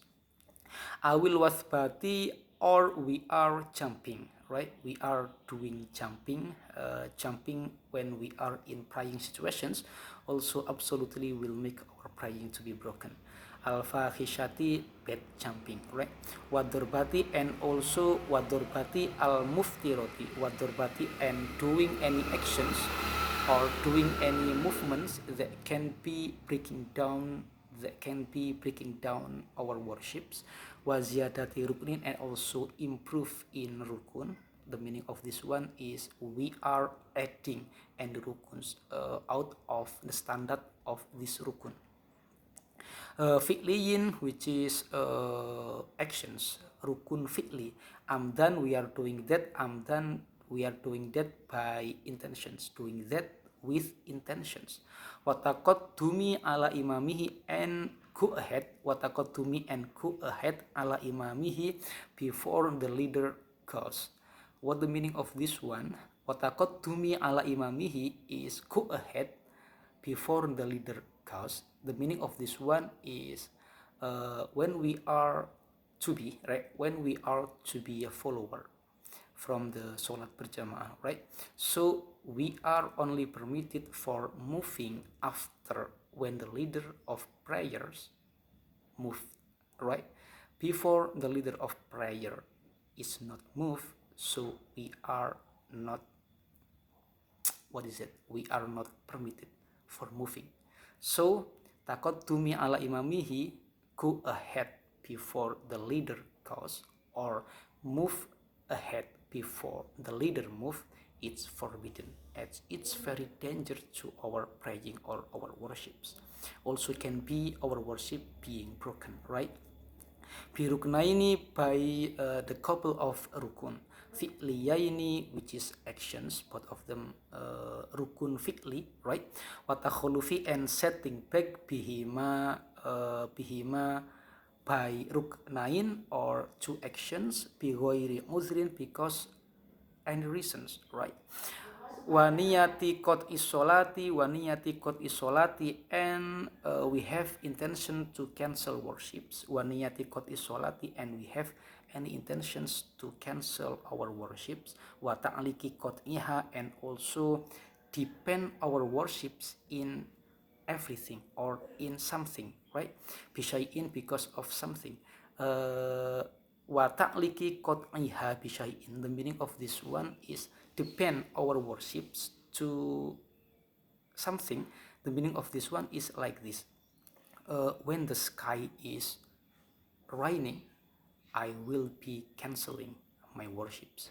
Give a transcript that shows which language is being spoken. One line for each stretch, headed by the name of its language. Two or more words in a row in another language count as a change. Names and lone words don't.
Arabic: أو الوثبة,
English: or we are jumping, right? We are doing jumping, when we are in praying situations, also absolutely will make our praying to be broken. Al-fahishati, bad jumping, right?
Arabic: Wadurbati,
English: and also
Arabic: والضربة المفرطة والضربة,
English: and doing any actions or doing any movements that can be breaking down our worships.
Arabic: وزيادة ركن,
English: and also improve in rukun. The meaning of this one is we are adding any rukuns out of the standard of this rukun. Fi'liyin, which is actions,
Arabic: ركن فعلي.
English: Amdan, we are doing that. Amdan, we are doing that by intentions, doing that with intentions.
Arabic: وتقدم على إمامه,
English: and go ahead.
Arabic: وتقدم,
English: and go ahead
Arabic: على إمامه,
English: before the leader goes. What the meaning of this one?
Arabic: وتقدم على إمامه
English: is go ahead before the leader goes. The meaning of this one is when we are to be, right? When we are to be a follower from the
Indonesian: Salat berjamaah,
English: right? So we are only permitted for moving after when the leader of prayers move, right? Before the leader of prayer is not moved, so we are not, we are not permitted for moving.
Arabic: So تقدم على إمامه,
English: go ahead before the leader goes, or move ahead before the leader move, it's forbidden, as it's very dangerous to our praying or our worships. Also can be our worship being broken, right? Biruknaini, by the couple of rukun. Fi'liyaini, which is actions, both of them
Arabic: ركن فعلي,
English: right? Watakhulufi, and setting back bihima, by ruknain, or two actions,
Arabic: بغير عذر,
English: because any reasons, right?
Arabic: ونية قطع الصلاة,
English: and we have intention to cancel worships.
Arabic: ونية قطع الصلاة,
English: and we have any intentions to cancel our worships.
Arabic: وتعليق قطعها,
English: and also depend our worships in everything or in something, right? Bishai'in, because of something.
Arabic: وتعليق قطعها بشيء.
English: The meaning of this one is depend our worships to something. The meaning of this one is like this. When the sky is raining, I will be canceling my worships.